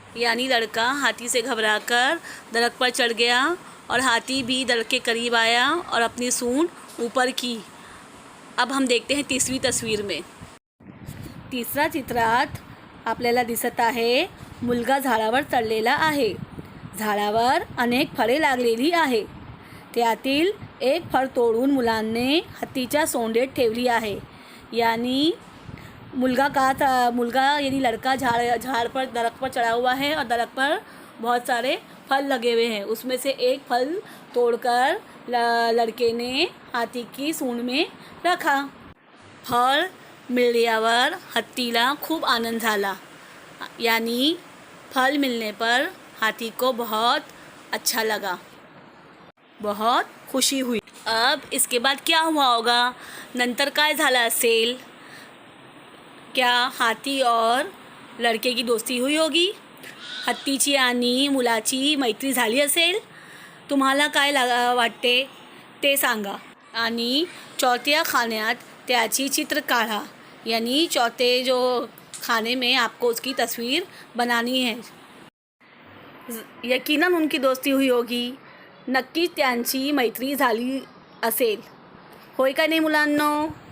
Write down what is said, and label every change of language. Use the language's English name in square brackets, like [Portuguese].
[Hindi] यानी लड़का हाथी से घबराकर दरख्त पर चढ़ गया और हाथी भी दरख्त के करीब आया और अपनी सूंड ऊपर की। अब हम देखते हैं तीसरी तस्वीर में। [Marathi] तिसरा चित्रात आपल्याला दिसत आहे मुलगा झाडावर चढलेला आहे। झाडावर अनेक फळे लागलेली आहे। त्यातील एक फळ तोडून मुलांनी हत्तीच्या सोंडेत ठेवली आहे। [Hindi] यानी यानी लड़का दरख्त पर चढ़ा हुआ है और दरख्त पर बहुत सारे फल लगे हुए हैं। उसमें से एक फल तोड़कर लड़के ने हाथी की सूंड में रखा। [Marathi] फळ मिळाल्यावर हत्तीला खूब आनंद झाला। [Hindi] यानी फल मिलने पर हाथी को बहुत अच्छा लगा, बहुत खुशी हुई। अब इसके बाद क्या हुआ होगा? [Marathi] नंतर काय झालं असेल? [Hindi] क्या हाथी और लड़के की दोस्ती हुई होगी? [Marathi] हत्तीची आणि मुलाची मैत्री झाली असेल? तुम्हाला काय वाटते ते सांगा। आणि चौथ्या खान्यात त्याची चित्र काढा। [Hindi] यानी चौथे जो खाने में आपको उसकी तस्वीर बनानी है। यकीनन उनकी दोस्ती हुई होगी। [Marathi] नक्कीच त्यांची मैत्री झाली असेल, होय का नाही मुलांनो?